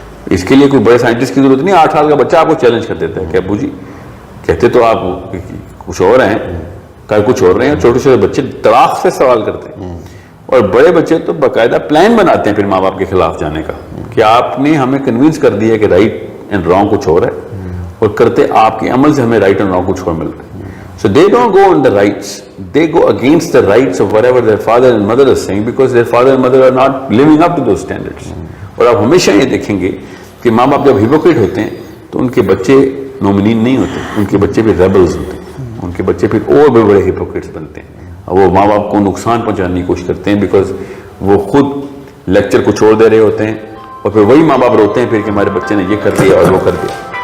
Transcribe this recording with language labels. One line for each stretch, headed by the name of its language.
Urdu: اس کے لیے کوئی بڑے سائنٹسٹ کی ضرورت نہیں. 8 سال کا بچہ آپ کو چیلنج کر دیتا ہے کہ ابو جی کہتے تو آپ کچھ اور ہیں, کل کچھ اور رہے ہیں. چھوٹے چھوٹے بچے طلاق سے سوال کرتے ہیں, اور بڑے بچے تو باقاعدہ پلان بناتے ہیں پھر ماں باپ کے خلاف جانے کا, کہ آپ نے ہمیں کنوینس کر دیا کہ رائٹ اینڈ رانگ کچھ اور ہے, اور کرتے آپ کے عمل سے ہمیں رائٹ اینڈ رانگ کچھ اور مل رہا ہے.
English: So they don't go on the rights, they go against the rights of whatever their father and mother is saying, because their father and mother are not living up to those standards.
Urdu: اور آپ ہمیشہ یہ دیکھیں گے کہ ماں باپ جب ہیپوکریٹ ہوتے ہیں تو ان کے بچے مومنین نہیں ہوتے, ان کے بچے پھر ریبلز ہوتے ہیں, ان کے بچے پھر اور بھی بڑے ہیپوکریٹس بنتے ہیں. وہ ماں باپ کو نقصان پہنچانے کی کوشش کرتے ہیں, بیکاز وہ خود لیکچر کو چھوڑ دے رہے ہوتے ہیں, اور پھر وہی ماں باپ روتے ہیں پھر کہ ہمارے بچے نے یہ کر دیا اور وہ کر دیا.